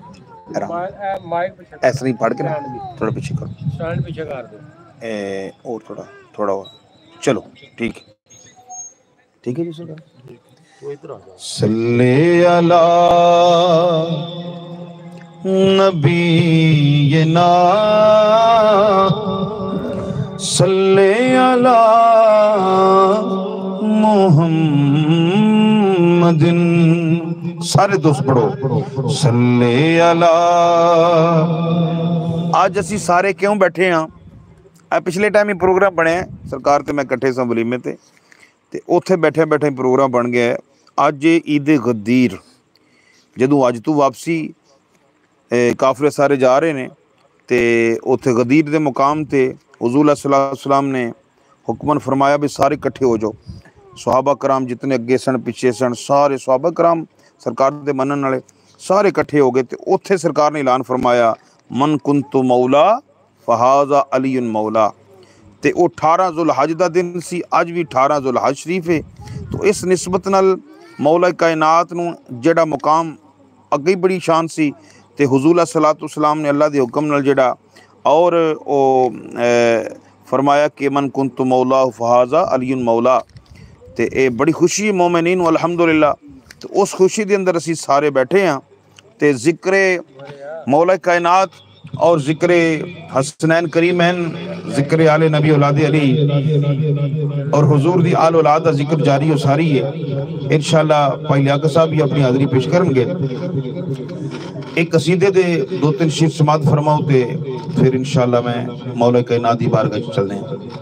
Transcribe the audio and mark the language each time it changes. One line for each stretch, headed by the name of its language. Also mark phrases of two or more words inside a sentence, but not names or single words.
Urdu: ایسا نہیں پڑھ کے نا تھوڑا پیچھے کرو اور تھوڑا اور چلو ٹھیک ٹھیک ہے جی
Arabic: صلی اللہ نبینا صلی اللہ
Punjabi: محمد سارے دوست پڑھو
Arabic: صلی اللہ
Punjabi: آج اسی سارے کیوں بیٹھے ہیں پچھلے ٹائم ہی پروگرام بنے ہیں سرکار تے میں کٹھے ساں ولیمے تے اوتھے بیٹھے بیٹھے پروگرام بن گیا ہے آج عید غدیر جدوں آج تو واپسی کافرے سارے جا رہے نے تے اوتھے غدیر دے مقام تے حضور
Arabic: صلی اللہ علیہ وسلم
Punjabi: نے حکمن فرمایا بھی سارے کٹھے ہو جاؤ صحابہ کرام جتنے اگے سن پیچھے سن سارے صحابہ کرام سرکار دے منن والے سارے کٹھے ہو گئے تے اوتھے سرکار نے اعلان فرمایا
Arabic: من کنت مولا فہذا علی مولا
Punjabi: تے او 18 ذوالحج دا دن سی اج بھی 18 ذوالحج شریف ہے تو اس نسبت نال مولا کائنات نو جڑا مقام اگے بڑی شان سی تے حضور
Arabic: صلی اللہ علیہ وسلم
Punjabi: نے اللہ دے حکم نال جڑا اور او فرمایا کہ
Arabic: من کنت مولا فہذا علی مولا
Punjabi: تے اے بڑی خوشی مومنین الحمدللہ تو اس خوشی دے اندر اسی سارے بیٹھے ہیں تے ذکر مولا کائنات اور ذکر حسنین کریمین ذکر آل نبی اولاد علی اور حضور دی آل اولاد دا ذکر جاری و ساری ہے انشاءاللہ بھائی لیاقت صاحب بھی اپنی حاضری پیش کریں گے ایک قصیدے دے 2-3 شیر سماعت فرماؤ تے پھر انشاءاللہ میں مولا کائنات دی بارگاہ چلنے ہیں